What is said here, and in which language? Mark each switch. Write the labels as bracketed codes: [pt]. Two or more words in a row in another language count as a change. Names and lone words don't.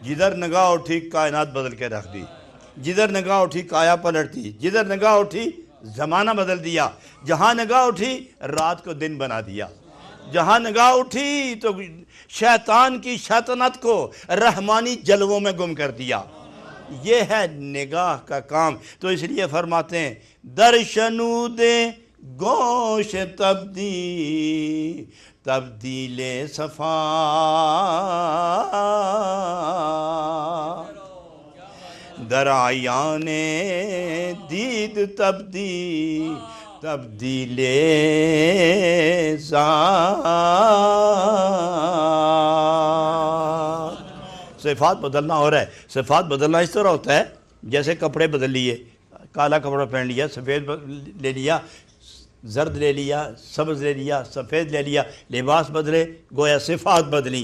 [ur] جدھر نگاہ اٹھی کائنات بدل کے رکھ دی، جدھر نگاہ اٹھی کایا پلٹ دی، جدھر نگاہ اٹھی زمانہ بدل دیا، جہاں نگاہ اٹھی رات کو دن بنا دیا، جہاں نگاہ اٹھی تو شیطان کی شیطنت کو رحمانی جلووں میں گم کر دیا۔ یہ ہے نگاہ کا کام۔ تو اس لیے فرماتے ہیں [fa] درشنود گوش تبدیل صفا، در عیان دید تبدیل ذات۔ [ur] صفات بدلنا ہو رہا ہے۔ صفات بدلنا اس طرح ہوتا ہے جیسے کپڑے بدل لیے، کالا کپڑا پہن لیا، سفید لے لیا، زرد لے لیا، سبز لے لیا، سفید لے لیا، لباس بدلے، گویا صفات بدلی۔